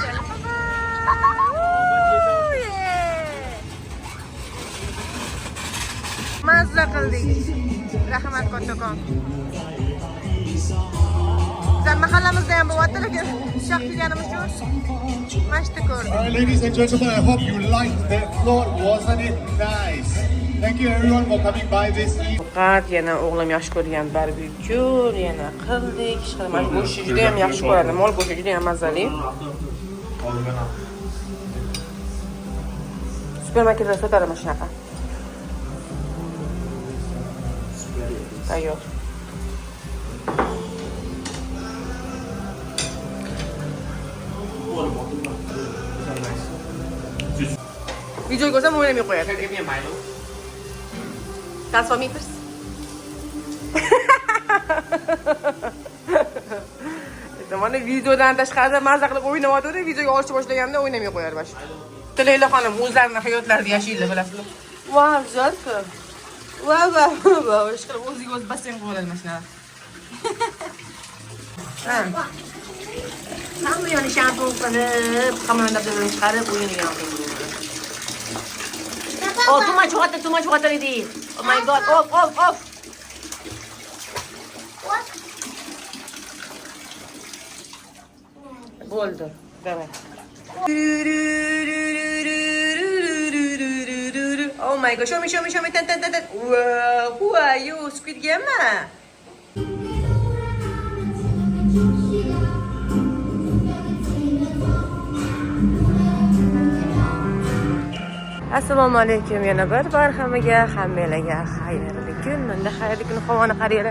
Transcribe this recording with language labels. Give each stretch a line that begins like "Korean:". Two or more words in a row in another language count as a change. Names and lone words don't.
English: Bye-bye. Woo, yeah.
Uzbek: Mazza qildik. Rahmat kattakon. Bizlar mahallamizda ham bo'lyapti, lekin shoh kelganimiz uchun mashta ko'rdik.
English: Alright, ladies and gentlemen, I hope you liked that float. Wasn't it nice? Thank you everyone for coming by this evening.
Uzbek: Faqat yana o'g'lim yaxshi ko'rgan barbekyu yana qildik. Mana go'shti juda ham yaxshi ko'radi. Mol go'shti juda ham mazali. Supermarketda sotadi mana shunaqa. Tayyor. Video ko'rsam o'ynamay qo'yadi.
English: That's for me first.
Uzbek: Mana videodan tashqarida mazza qilib o'ynayotdi, videoga olishni boshlaganda o'ynamay qo'yar mana shu. Tilayla xonim o'zlarining hayotlarida yashaydilar, bilasizlar. Wow, jarko. Wow, ishqilib o'ziga o'zi basseyn qilib oladi mana shunaqa. Hamma yoni shampun qilib, hammadan dabdabani chiqarib o'yiniga oldi.
English: Oh, too much water it is. Oh my god, off. Bo'ldi. Давай. Oh my god, show me. Tan. Wow, who are you? Squid Game?
Uzbek: Assalomu alaykum, yana bir bor hammaga xayrli kun. Menda xayrli kun havoni qaranglar.